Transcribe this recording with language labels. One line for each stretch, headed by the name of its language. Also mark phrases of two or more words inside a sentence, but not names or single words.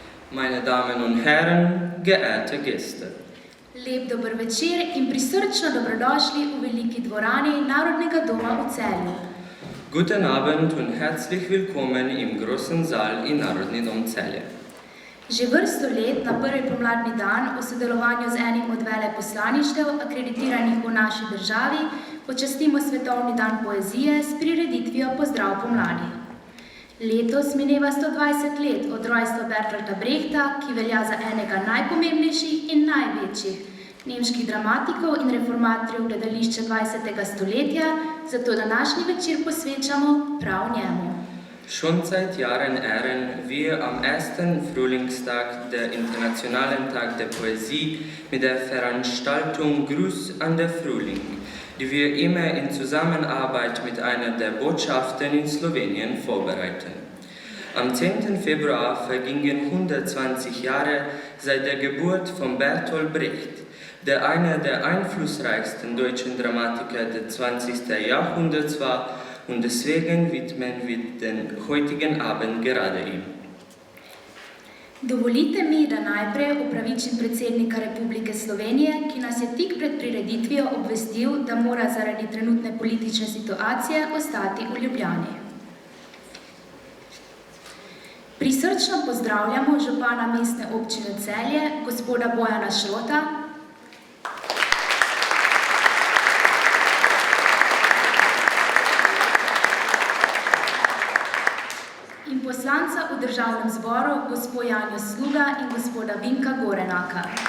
German: Meine Damen und Herren, geehrte Gäste.
Slovenian: Lep dober večer in prisrčno dobrodošli v veliki dvorani Narodnega doma v Celju.
German: Guten Abend und herzlich willkommen im großen Saal in Narodni dom Celje.
Slovenian: Že vrsto let na prvi pomladni dan v sodelovanju z enim od veleposlaništev akreditiranih v naši državi počastimo Svetovni dan poezije s prireditvijo Pozdrav pomladi. Letos mineva 120 let od rojstva Bertolta Brechta, ki velja za enega najpomembnejših in največjih nemških dramatikov in reformatorjev gledališča 20. stoletja, zato današnji večer posvečamo prav njemu.
German: Schon seit Jahren ehren wir am ersten Frühlingstag der Internationalen Tag der Poesie mit der Veranstaltung Gruß an der Frühling, die wir immer in Zusammenarbeit mit einer der Botschaften in Slowenien vorbereiten. Am 10. Februar vergingen 120 Jahre seit der Geburt von Bertolt Brecht, der einer der einflussreichsten deutschen Dramatiker des 20. Jahrhunderts war, und deswegen widmen wir den heutigen Abend gerade ihm.
Slovenian: Dovolite mi, da najprej opravičim predsednika Republike Slovenije, ki nas je tik pred prireditvijo obvestil, da mora zaradi trenutne politične situacije ostati v Ljubljani. Prisrčno pozdravljamo župana mestne občine Celje, gospoda Bojana Šrota, in poslanca v državnem zboru, gospod Janjo Sluga in gospoda Vinka Gorenaka.